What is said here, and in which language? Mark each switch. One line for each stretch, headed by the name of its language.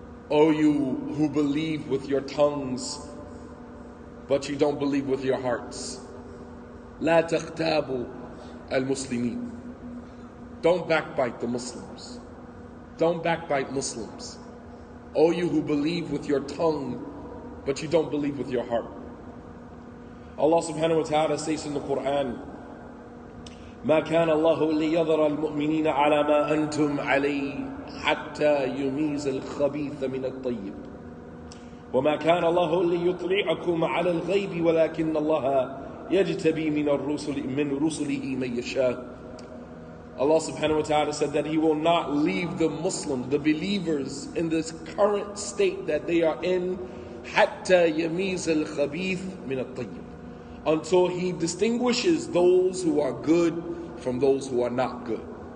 English: O you who believe with your tongues, but you don't believe with your hearts.
Arabic: La taghtabu al-muslimin.
English: Don't backbite the Muslims. Don't backbite Muslims. O you who believe with your tongue, but you don't believe with your heart. Allah subhanahu wa ta'ala says in the Quran,
Arabic: ما كان الله ليذر المؤمنين على ما أنتم عليه حتى يميز الخبيث من الطيب وما كان الله ليطلعكم على الغيب ولكن الله يجتبي من رسله من يشاء.
English: Allah subhanahu wa ta'ala said that He will not leave the Muslims, the believers, in this current state that they are in,
Arabic: حتى يميز الخبيث من الطيب,
English: until He distinguishes those who are good from those who are not good.